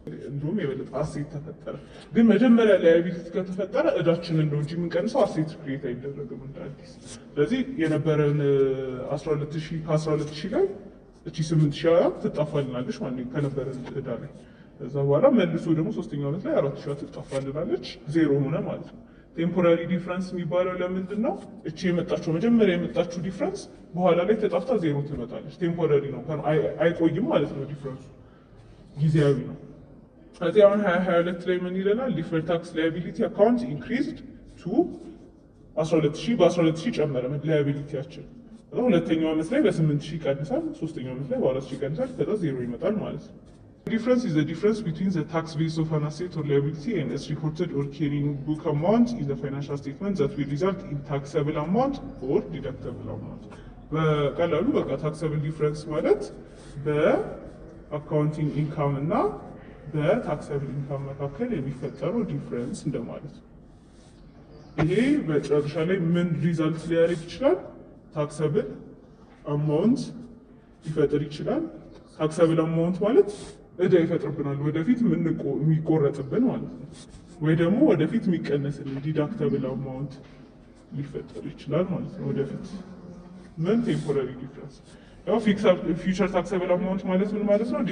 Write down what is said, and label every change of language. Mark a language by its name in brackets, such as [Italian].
[Amharic] እንደውም የበለጠ አሴት ተፈጠረ። ግን መጀመሪያ ላያቢሊቲ ከተፈጠረ እዳችንን ነው እንጂ የምንቀንሰው አሴት ክሬት አይደረግም እንደ አዲስ። ስለዚህ የነበረን 12000 ከ12000 ላይ እቺ 8000 ትጣፋልናለች ማለት ነው ከነበረን እዳ ላይ። ከዛ በኋላ መልሶ ደግሞ ሶስተኛው ዓመት ላይ 4000 ትጣፋልናለች፣ ዜሮ ሆነ ማለት ነው። ቴምፖራሪ ዲፍረንስ የሚባለው ለምንድን ነው? እቺ የመጣችው መጀመሪያ የመጣችው ዲፍረንስ በኋላ ላይ ተጣፍታ ዜሮ ትመጣለች። ቴምፖራሪ ነው፣ አይቆይም ማለት ነው። ዲፍረንሱ ጊዜያዊ ነው። ከዚህ አሁን 2022 ላይ ምን ይለናል? ዲፈርድ ታክስ ላያቢሊቲ አካውንት ኢንክሪዝድ ቱ 12000 በ12000 ጨመረ ላያቢሊቲያችን። ሁለተኛው ዓመት ላይ በ8000 ይቀንሳል፣ ሶስተኛው ዓመት ላይ በ4000 ይቀንሳል፣ ከዛ ዜሮ ይመጣል ማለት ነው። [English] Difference is the difference between the tax base of an asset or liability and its reported or carrying book amount in the financial statement that will result in taxable amount or deductible amount. [Amharic] በቀላሉ በቃ ታክሰብል ዲፍረንስ ማለት በአካውንቲንግ ኢንካም እና በታክሰብል ኢንካም መካከል የሚፈጠረው ዲፍረንስ እንደማለት ነው። ይሄ በጨረሻ ላይ ምን ሪዛልት ሊያደርግ ይችላል? ታክሰብል አማውንት ሊፈጥር ይችላል። ታክሰብል አማውንት ማለት እዳ ይፈጥርብናል፣ ወደፊት የሚቆረጥብን ማለት ነው። ወይ ደግሞ ወደፊት የሚቀነስልን ዲዳክተብል አማውንት ሊፈጠር ይችላል ማለት ነው። ወደፊት ምን ቴምፖራሪ ዲፍረንስ። ያው ፊውቸር ታክሰብል አማውንት ማለት ምን ማለት ነው?